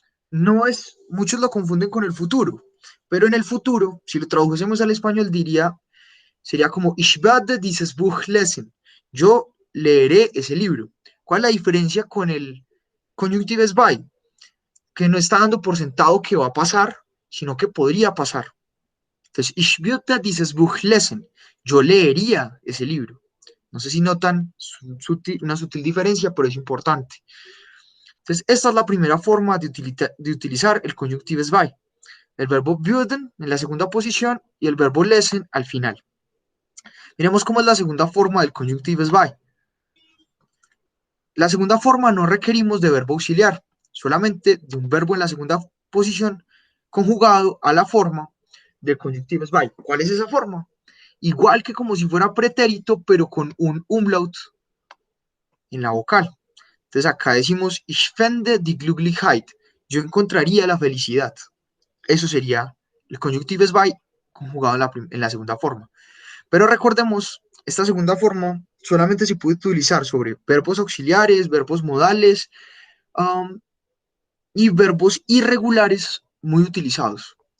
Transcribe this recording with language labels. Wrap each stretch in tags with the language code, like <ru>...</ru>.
<es>No es, muchos lo confunden con el futuro, pero en el futuro, si lo tradujésemos al español, sería como</es> <de>ich werde dieses Buch lesen.</de> <es>Yo leeré ese libro. ¿Cuál es la diferencia con el conjunctives by? Que no está dando por sentado que va a pasar, sino que podría pasar. Entonces,</es> <de>ich würde dieses Buch lesen.</de> <es>Yo leería ese libro. No sé si notan una sutil diferencia, pero es importante. Entonces, esta es la primera forma de utilizar el conjunctives by. El verbo würden en la segunda posición y el verbo lesen al final. Miremos cómo es la segunda forma del conjunctives by. La segunda forma no requerimos de verbo auxiliar, solamente de un verbo en la segunda posición conjugado a la forma del conjunctives by. ¿Cuál es esa forma? Igual que como si fuera pretérito, pero con un umlaut en la vocal. Entonces acá decimos,</es> <de>ich fände die Glücklichkeit.</de> <es>Yo encontraría la felicidad. Eso sería el conjunctives by conjugado en la segunda forma. Pero recordemos, esta segunda forma solamente se puede utilizar sobre verbos auxiliares, verbos modales y verbos irregulares muy utilizados.</es>